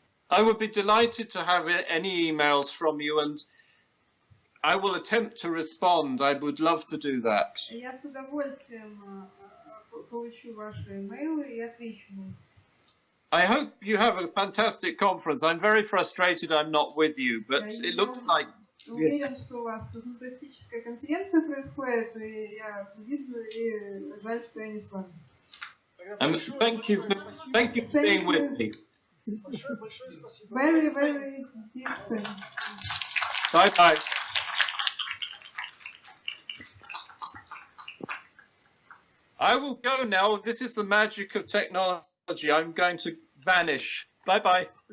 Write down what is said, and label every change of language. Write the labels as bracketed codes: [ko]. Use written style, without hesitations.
[en] I would be delighted to have any emails from you, and I will attempt to respond. I would love to do that. [ru] Я с удовольствием получу ваши имейлы и отвечу на них. [en] I hope you have a fantastic conference. I'm very frustrated I'm not with you, but it looks like... [ru] Уверен, что у вас фантастическая конференция происходит, и я вижу, и жаль, что я не с вами. [en] Thank you for being with me. [ru] Большое спасибо. [en] Very, very deep thanks. Bye-bye. I will go now. This is the magic of technology. I'm going to vanish. Bye-bye.